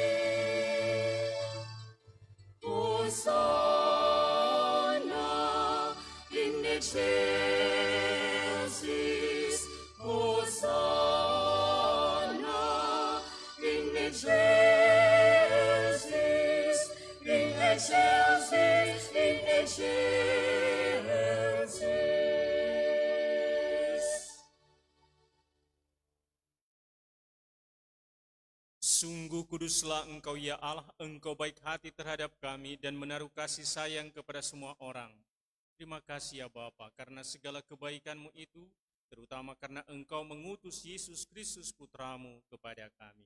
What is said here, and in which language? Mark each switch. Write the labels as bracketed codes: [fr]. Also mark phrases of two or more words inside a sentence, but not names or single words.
[la] Hosanna in excelsis, Hosanna in excelsis, in excelsis, in excelsis. [id] Sungguh kuduslah Engkau ya Allah, Engkau baik hati terhadap kami dan menaruh kasih sayang kepada semua orang. Terima kasih ya Bapa, karena segala kebaikan-Mu itu, terutama karena Engkau mengutus Yesus Kristus Putra-Mu kepada kami.